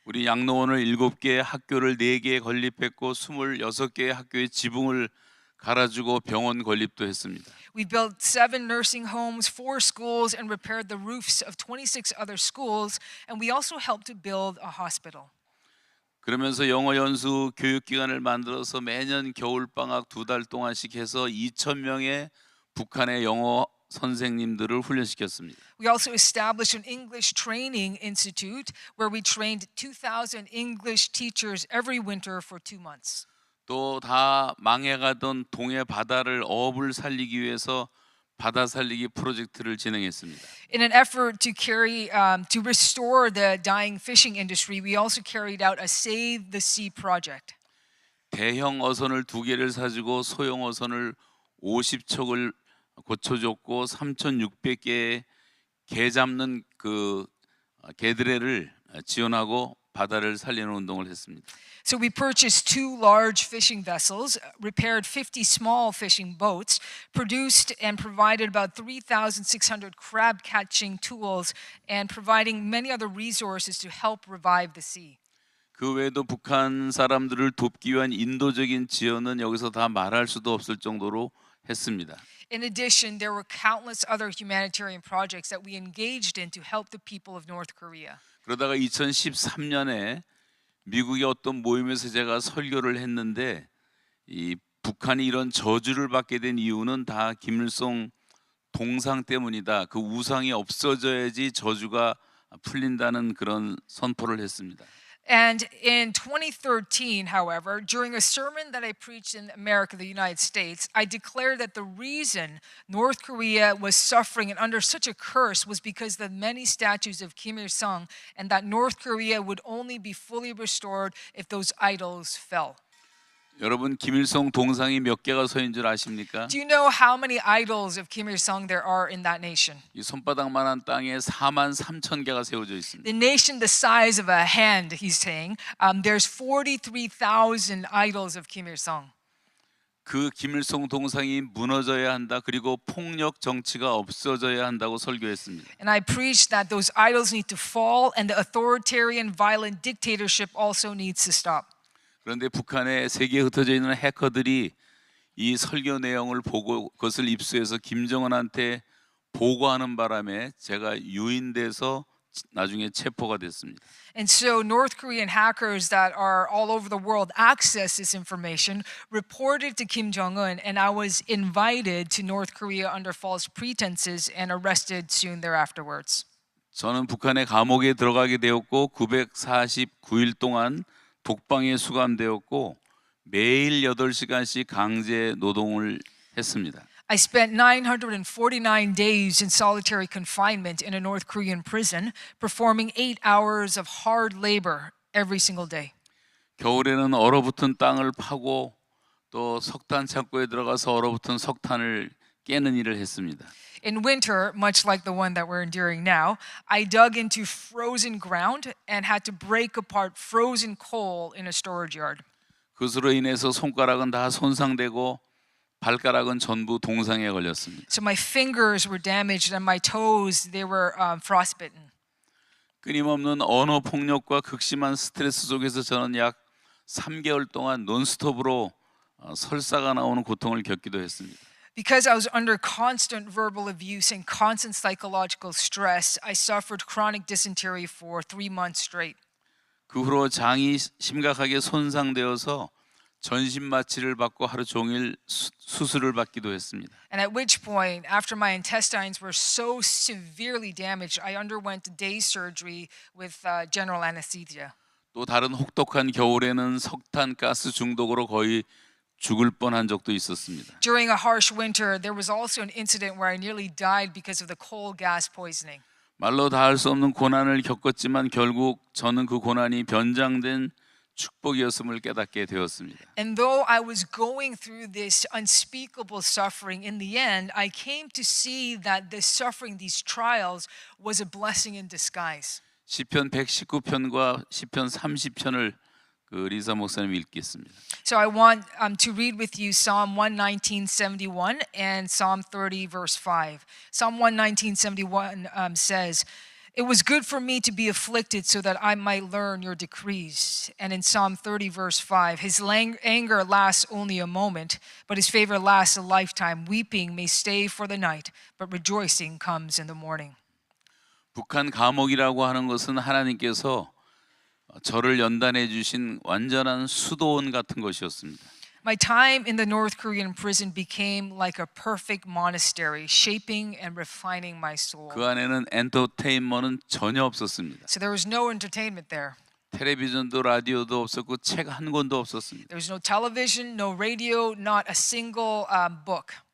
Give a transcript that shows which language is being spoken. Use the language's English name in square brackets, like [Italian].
[Korean] 우리 양로원을 7개의 학교를 4개에 건립했고 26개의 학교의 지붕을 갈아주고 병원 건립도 했습니다. [English] We built 7 nursing homes, 4 schools, and repaired the roofs of 26 other schools, and we also helped to build a hospital. [Korean] 그러면서 영어 연수 교육기관을 만들어서 매년 겨울방학 2달 동안씩 해서 2,000명의 북한의 영어 선생님들을 훈련시켰습니다. [English] We also established an English training institute where we trained 2,000 English teachers every winter for 2 months. [Korean] 또 다 망해가던 동해 바다를 어업을 살리기 위해서 바다 살리기 프로젝트를 진행했습니다. [English] In an effort to to restore the dying fishing industry, we also carried out a Save the Sea project. [Korean] 대형 어선을 2개를 사주고 소형 어선을 50척을 고쳐줬고 3,600개의 개 잡는 그 개드레를 지원하고 바다를 살리는 운동을 했습니다. [English] So we purchased 2 large fishing vessels, repaired 50 small fishing boats, produced and provided about 3,600 crab catching tools, and providing many other resources to help revive the sea. [Korean] 그 외에도 북한 사람들을 돕기 위한 인도적인 지원은 여기서 다 말할 수도 없을 정도로 했습니다. [English] In addition, there were countless other humanitarian projects that we engaged in to help the people of North Korea. [Korean] 그러다가 2013년에 미국의 어떤 모임에서 제가 설교를 했는데 이 북한이 이런 저주를 받게 된 이유는 다 김일성 동상 때문이다. 그 우상이 없어져야지 저주가 풀린다는 그런 선포를 했습니다. [English] And in 2013, however, during a sermon that I preached in America, the United States, I declared that the reason North Korea was suffering and under such a curse was because of the many statues of Kim Il-sung, and that North Korea would only be fully restored if those idols fell. [Korean] 여러분 김일성 동상이 몇 개가 서 있는 줄 아십니까? [English] Do you know how many idols of Kim Il-sung there are in that nation? [Korean] 이 손바닥만한 땅에 4만 3천 개가 세워져 있습니다. [English] The nation the size of a hand, he's saying, there's 43,000 idols of Kim Il-sung. [Korean] 그 김일성 동상이 무너져야 한다. 그리고 폭력 정치가 없어져야 한다고 설교했습니다. [English] And I preached that those idols need to fall and the authoritarian violent dictatorship also needs to stop. [Korean] 그런데 북한에 세계에 흩어져 있는 해커들이 이 설교 내용을 보고 그것을 입수해서 김정은한테 보고하는 바람에 제가 유인돼서 나중에 체포가 됐습니다. [English] And so North Korean hackers that are all over the world access this information, reported to Kim Jong-un, and I was invited to North Korea under false pretenses and arrested soon thereafterwards. [Korean] 저는 북한의 감옥에 들어가게 되었고 949일 동안 독방에 수감되었고 매일 8시간씩 강제 노동을 했습니다. [English] I spent 949 days in solitary confinement in a North Korean prison, performing 8 hours of hard labor every single day. [Korean] 겨울에는 얼어붙은 땅을 파고 또 석탄 창고에 들어가서 얼어붙은 석탄을 깨는 일을 했습니다. [English] In winter, much like the one that we're enduring now, I dug into frozen ground and had to break apart frozen coal in a storage yard. [Korean] 그것으로 인해서 손가락은 다 손상되고 발가락은 전부 동상에 걸렸습니다. [English] So my fingers were damaged and my toes, they were frostbitten. [Korean] 끊임없는 언어 폭력과 극심한 스트레스 속에서 저는 약 3개월 동안 논스톱으로 설사가 나오는 고통을 겪기도 했습니다. [English] Because I was under constant verbal abuse and constant psychological stress, I suffered chronic dysentery for 3 months straight. [Korean] 그 후로 장이 심각하게 손상되어서 전신 마취를 받고 하루 종일 수술을 받기도 했습니다. [English] And at which point, after my intestines were so severely damaged, I underwent day surgery with general anesthesia. [Korean] 또 다른 혹독한 겨울에는 석탄 가스 중독으로 거의 죽을 뻔한 적도 있었습니다. [English] During a harsh winter, there was also an incident where I nearly died because of the coal gas poisoning. [Korean] 말로 다 할 수 없는 고난을 겪었지만 결국 저는 그 고난이 변장된 축복이었음을 깨닫게 되었습니다. [English] And though I was going through this unspeakable suffering, in the end, I came to see that this suffering, these trials, was a blessing in disguise. [Korean] 시편 119편과 시편 30편을 그 리사 목사님 읽겠습니다. [English] So I want to read with you Psalm 119:71 and Psalm 30 verse 5. Psalm 119:71 says, "It was good for me to be afflicted so that I might learn your decrees." And in Psalm 30 verse 5, his anger lasts only a moment, but his favor lasts a lifetime. Weeping may stay for the night, but rejoicing comes in the morning. [Korean] 북한 감옥이라고 하는 것은 하나님께서 저를 연단해 주신 완전한 수도원 같은 것이었습니다. [English] My time in the North Korean prison became like a perfect monastery, shaping and refining my soul. [Korean] 그 안에는 엔터테인먼트는 전혀 없었습니다. [English] So there was no entertainment there. [Korean] 텔레비전도 라디오도 없었고 책 한 권도 없었습니다. [English] There was no television, no radio, not a single book.